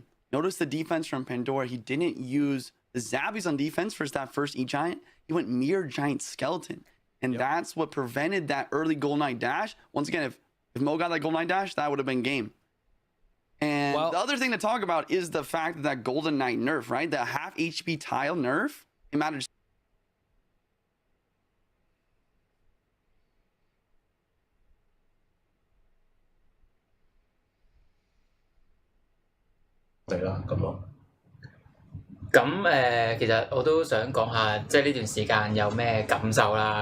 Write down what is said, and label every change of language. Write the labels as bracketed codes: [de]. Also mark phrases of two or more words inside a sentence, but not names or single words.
[en] Notice the defense from Pandora. He didn't use the Zabbies on defense for that first E-Giant. He went Mirror Giant Skeleton. And that's what prevented that early Golden Knight dash. Once again, if Mo got that Golden Knight dash, that would have been game. And the other thing to talk about is the fact that Golden Knight nerf, right? The half HP tile nerf, it matters. [yue] 咁其實我都想講下，即係呢段時間有咩感受啦。